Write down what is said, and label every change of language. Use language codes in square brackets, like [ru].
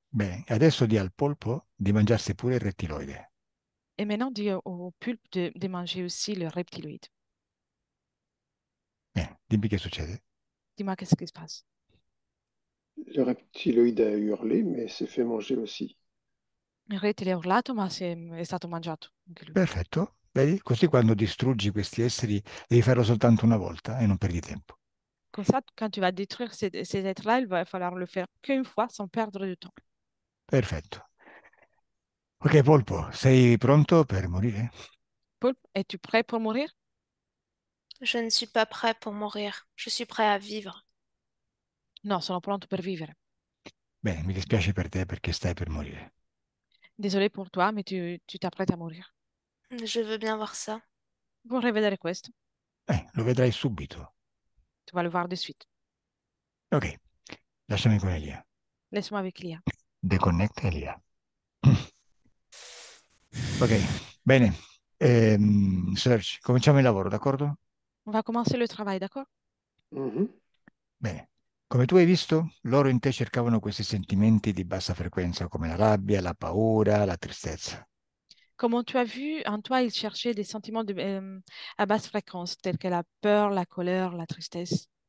[it] Bene, adesso di al polpo di mangiarsi pure il rettiloide. [fr] Et maintenant, dis au pulpe de manger aussi le reptiloïde. [it] Bene, dimmi che succede. [fr] Dis-moi, qu'est-ce qui se passe? Le reptiloïde a hurlé, mais s'est fait manger aussi. [it] Il rettile ha urlato, ma è stato mangiato anche lui. Perfetto. Vedi? Così quando distruggi questi esseri devi farlo soltanto una volta e non perdi tempo. [fr] Comme ça, quand tu vas détruire ces êtres-là, il va falloir le faire qu'une fois sans perdre de temps. [it] Perfetto. Ok, polpo, sei pronto per morire? [fr] Paul, es-tu prêt pour mourir? Je ne suis pas prêt pour mourir. Je suis prêt à vivre. [it] No, sono pronto per vivere. Bene, mi dispiace per te perché stai per morire. [fr] Désolé pour toi, mais tu t'apprêtes à mourir. Je veux bien voir ça. [it] Vorrei vedere questo. Lo vedrai subito. [fr] Tu vas le voir de suite. [it] Ok, lasciami con Elia. [fr] Laisse-moi avec Lia. [en] Deconnect Elia. [it] Ok, bene. Serge, cominciamo il lavoro, d'accordo? [fr] On va commencer le travail, d'accord? Mhm. [it] Bene. Come tu hai visto, loro in te cercavano questi sentimenti di bassa frequenza, come la rabbia, la paura, la tristezza. [fr] Comme tu as vu, en toi, il cherchait des sentiments à basse fréquence, tels que la peur, la colère, la tristesse.